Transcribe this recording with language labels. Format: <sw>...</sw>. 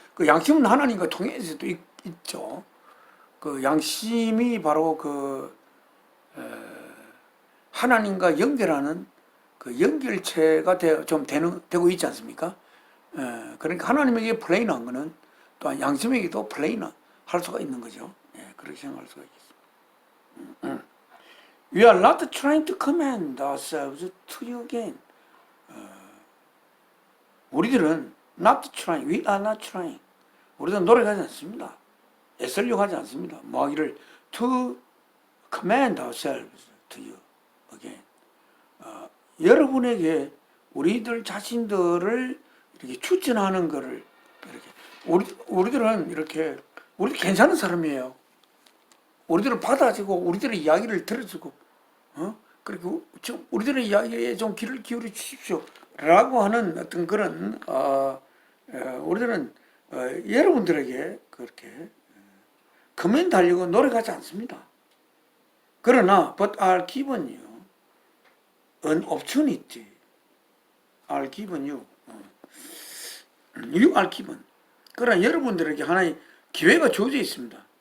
<ko>그 양심은 하나님과 통해서도 있죠. 그 양심이 바로 그 하나님과 연결하는 그 연결체가 되고 있지 않습니까? 그러니까 하나님에게 플레인한 거는 또한 양심에게도 플레인할 수가 있는 거죠. 그렇게 생각할 수가 있겠습니다.</ko> <en>We are not trying to command ourselves to you again.</en> <ko>우리들은</ko> <en>not trying, we are not trying.</en> <ko>우리들은 노력하지 않습니다. 애쓰려고 하지 않습니다. 뭐 하기를</ko> <en>to command ourselves to you again.</en> <ko>여러분에게 우리들 자신들을 이렇게 추천하는 거를 이렇게 우리들은 이렇게 우리 괜찮은 사람이에요. 우리들을 받아주고 우리들의 이야기를 들어주고 그리고 우리들의 이야기에 좀 귀를 기울여 주십시오 라고 하는 어떤 그런 우리들은 여러분들에게 그렇게 커맨드 하려고 노력하지 않습니다. 그러나</ko> <en>but I'll given you an opportunity. I'll given you. You are given.</en> <ko>그러나 여러분들에게 하나의 기회가 주어져 있습니다.</ko>